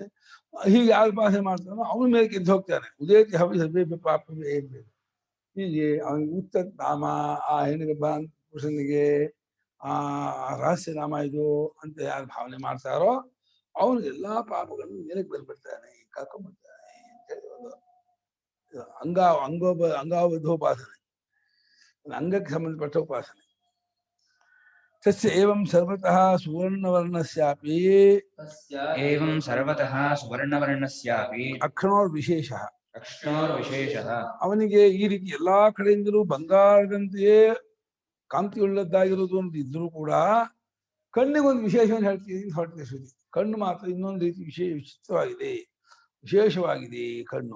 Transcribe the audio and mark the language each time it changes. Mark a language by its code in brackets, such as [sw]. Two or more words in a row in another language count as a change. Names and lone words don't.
[kn] ಹೀಗೆ ಯಾರು ಉಪಾಸನೆ ಮಾಡ್ತಾನೋ ಅವನು ಮೇಲಕ್ಕೆ ಎದ್ದು ಹೋಗ್ತಾನೆ. [sa] ಉದೇತಿ ಹವಿ ಪಾಪ [kn] ಹೀಗೆ ಅವನಿಗೆ ಉತ್ತ ನಾಮ, ಆ ಹೆಣ್ಣಿಗೆ ಪುರುಷನಿಗೆ ಆ ರಹಸ್ಯ ನಾಮ ಇದು ಅಂತ ಯಾರು ಭಾವನೆ ಮಾಡ್ತಾರೋ ಅವನು ಎಲ್ಲಾ ಪಾಪಗಳನ್ನು ಮೇಲಕ್ಕೆ ಬಂದ್ಬಿಡ್ತಾನೆ, ಕರ್ಕೊಂಡ್ಬಿಡ್ತಾನೆ ಅಂತ ಹೇಳಿ ಒಂದು ಅಂಗಾವಧೋಪಾಸನೆ, ಅಂಗಕ್ಕೆ ಸಂಬಂಧಪಟ್ಟ ಉಪಾಸನೆ. [sa] ತಸ್ಯ ಏವಂ ಸರ್ವತಃ ಸುವರ್ಣವರ್ಣಸ್ಯಾಪಿ ಏವಂ ಸರ್ವತಃ ಸುವರ್ಣವರ್ಣಸ್ಯಾಪಿ ಅಕ್ಷಣೋರ್ ವಿಶೇಷಃ ಅಕ್ಷಣೋರ್ವಿಶೇಷಃ [kn] ಅವನಿಗೆ ಈ ರೀತಿ ಎಲ್ಲಾ ಕಡೆಯಿಂದಲೂ ಬಂಗಾರದಂತೆಯೇ ಕಾಂತಿಯುಳ್ಳದ್ದಾಗಿರುವುದು ಅಂತ ಇದ್ರೂ ಕೂಡ ಕಣ್ಣಿಗೊಂದು ವಿಶೇಷವನ್ನು ಹೇಳ್ತೀನಿ ಅಂತ ಹೊರಟಿದೆ ಶ್ರುತಿ. ಕಣ್ಣು ಮಾತ್ರ ಇನ್ನೊಂದು ರೀತಿ ವಿಚಿತ್ರವಾಗಿದೆ, ವಿಶೇಷವಾಗಿದೆ ಕಣ್ಣು.